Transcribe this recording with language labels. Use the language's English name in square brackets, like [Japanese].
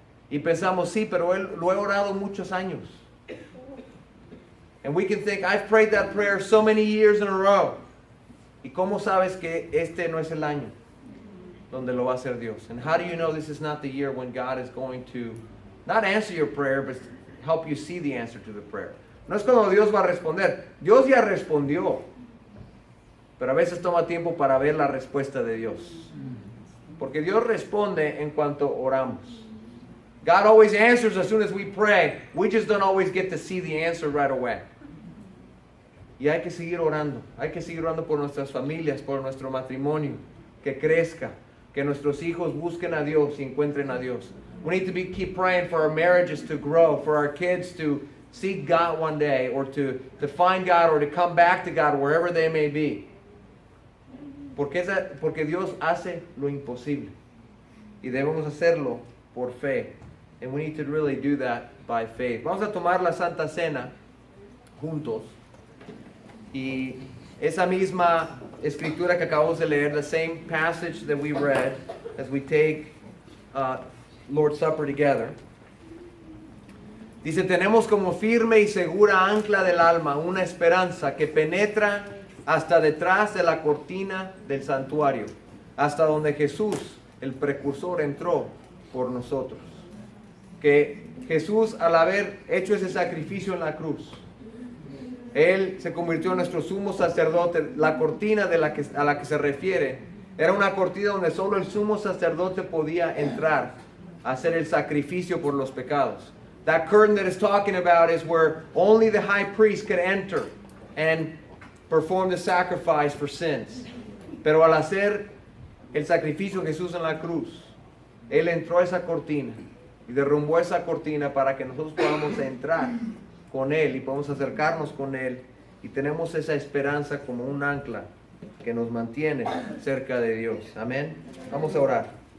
[Spanish] Y pensamos, sí, pero lo he orado muchos años. [English] And we can think, I've prayed that prayer so many years in a row. [Spanish] ¿Y cómo sabes que este no es el año donde lo va a hacer Dios? [English] And how do you know this is not the year when God is going to not answer your prayer, but help you see the answer to the prayer? [Spanish] No es cuando Dios va a responder. Dios ya respondió. Pero a veces toma tiempo para ver la respuesta de Dios. Porque Dios responde en cuanto oramos. [English] God always answers as soon as we pray. We just don't always get to see the answer right away. [Spanish] Y hay que seguir orando. Hay que seguir orando por nuestras familias, por nuestro matrimonio, que crezca, que nuestros hijos busquen a Dios y encuentren a Dios. [English] We need to keep praying for our marriages to grow, for our kids to seek God one day, or to find God, or to come back to God wherever they may be. [Spanish] Porque Dios hace lo imposible. Y debemos hacerlo por fe. [English] And we need to really do that by faith. [Spanish] Vamos a tomar la Santa Cena juntos. Y esa misma escritura que acabamos de leer, [English] the same passage that we read as we take Lord's Supper together. [Spanish] Dice, tenemos como firme y segura ancla del alma una esperanza que penetra hasta detrás de la cortina del santuario, hasta donde Jesús, el precursor, entró por nosotros. Que Jesús, al haber hecho ese sacrificio en la cruz, Él se convirtió en nuestro sumo sacerdote. La cortina a la que se refiere era una cortina donde solo el sumo sacerdote podía entrar a hacer el sacrificio por los pecados. [English] That curtain that it's talking about is where only the high priest could enter and perform the sacrifice for sins. [Spanish] Pero al hacer el sacrificio Jesús en la cruz, Él entró a esa cortina y derrumbó esa cortina para que nosotros podamos entrar con Él y podamos acercarnos con Él, y tenemos esa esperanza como un ancla que nos mantiene cerca de Dios. Amén. Vamos a orar.